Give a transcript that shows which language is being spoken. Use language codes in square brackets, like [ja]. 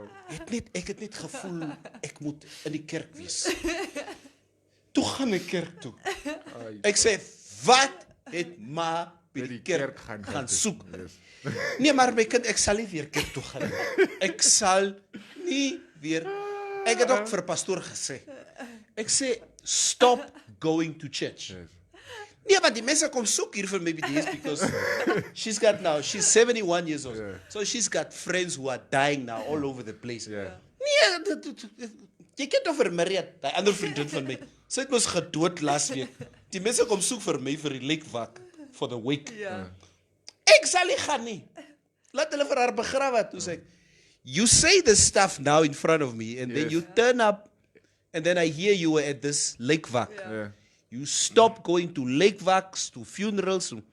[af] Ek het net gevoel ek moet in die kerk wees. Toe gaan ek kerk toe. Ek sê, wat het ma by die kerk gaan soek? Nee, maar my kind, ek sal nie weer kerk toe gaan nie. Ek sal nie weer. Ek het ook vir pastoor gesê. Ek sê, [en] stop going to church. [af] Nee, maar die mense kom soek hier vir my by die huis, [en] because she's 71 years old. So she's got friends who are dying now all over the place. [af] Nee, jy ken toch vir Maria, die ander vriendin van my. Sy het ons gedood laas week. Die mense kom soek vir my vir die lekwak [en] for the week. [af] Ek sal nie gaan nie. Laat hulle vir haar begrawe. [en] Toe sê ek, you say this stuff now in front of me, and then you turn up, and then I hear you were at this lekwak. You stop going to lekewaks, to funerals.